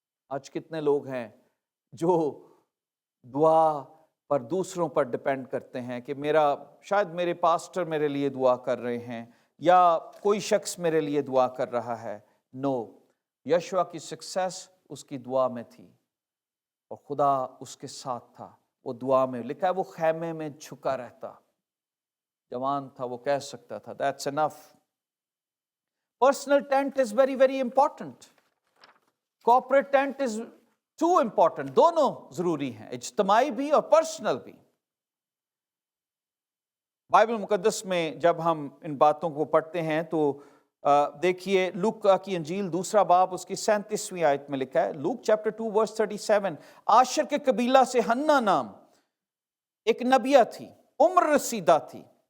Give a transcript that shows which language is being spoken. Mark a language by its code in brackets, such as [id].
[ur] آج کتنے لوگ ہیں جو دعا پر دوسروں پر ڈیپینڈ کرتے ہیں کہ شاید میرے پاسٹر میرے لیے دعا کر رہے ہیں یا کوئی شخص میرے لیے دعا کر رہا ہے. نو, یشوع کی [en] success [ur] اس کی دعا میں تھی اور خدا اس کے ساتھ تھا. وہ دعا میں لکھا ہے وہ خیمے میں جھکا رہتا. جوان تھا, وہ کہہ سکتا تھا [en] that's enough. Personal tent is very very important. Corporate tent is too important. [ur] دونوں ضروری ہیں, اجتماعی بھی اور [en] personal [ur] بھی. بائبل مقدس میں جب ہم ان باتوں کو پڑھتے ہیں تو دیکھیے لوکا کی انجیل 2 باب اس کی 37ویں آیت میں لکھا ہے, [en] Luke chapter 2 verse 37, [ur] آشر کے قبیلہ سے حنا نام ایک نبیہ تھی, عمر رسیدہ تھی.